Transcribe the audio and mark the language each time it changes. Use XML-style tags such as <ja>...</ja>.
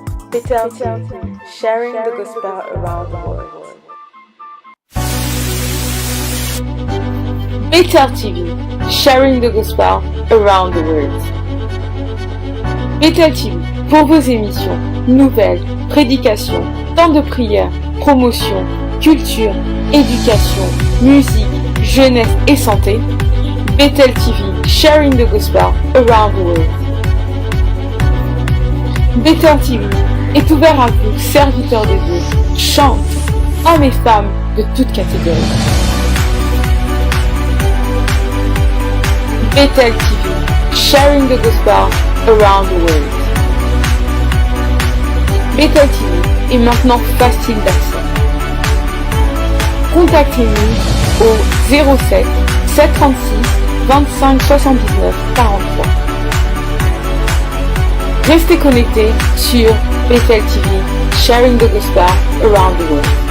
<en>Bethel TV, sharing the gospel around the world. Bethel TV, sharing the gospel around the world.</en> <fr>Bethel TV, pour vos émissions, nouvelles, prédications, temps de prière, promotion, culture, éducation, musique, jeunesse et santé.</fr> <en>Bethel TV, sharing the gospel around the world.</en> <fr>Bethel TV est ouvert à vous, serviteurs de Dieu, chante, hommes et femmes de toutes catégories.</fr> <en>Bethel TV, sharing the gospel around the world.</en> <fr>Bethel TV est maintenant facile d'accès. Contactez-nous au 07 736 25 79 43. Restez connectés sur</fr> <en>Bethel TV, sharing the gospel around the world.</en>